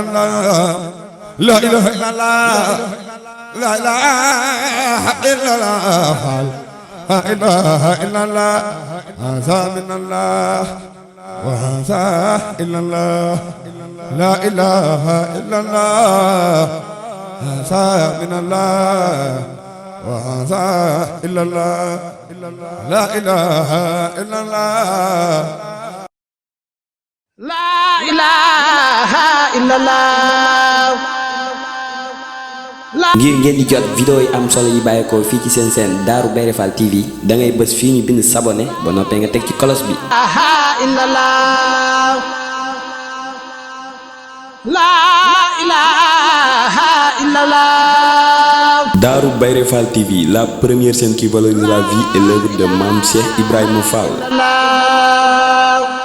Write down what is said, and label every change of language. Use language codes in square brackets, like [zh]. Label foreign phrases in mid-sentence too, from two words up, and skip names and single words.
[ar] الله لا إله إلا الله لا إله إلا الله لا إله إلا الله هذا من الله وهذا إلا الله لا إله إلا الله هذا من الله وهذا إلا الله لا إله إلا الله لا إله إلا الله [wo] ngir ngeen di jot vidéo yi am solo yi bàyyeekoo fii ci seen seen Darou Bairé Fall TV da ngay bës fii ñu bind s'abonné ba noppee nga teg ci cloche bi. Darou Bairé Fall TV, [fr] la première chaîne qui valorise la vie et l'œuvre de Mame Cheikh Ibrahima Fall.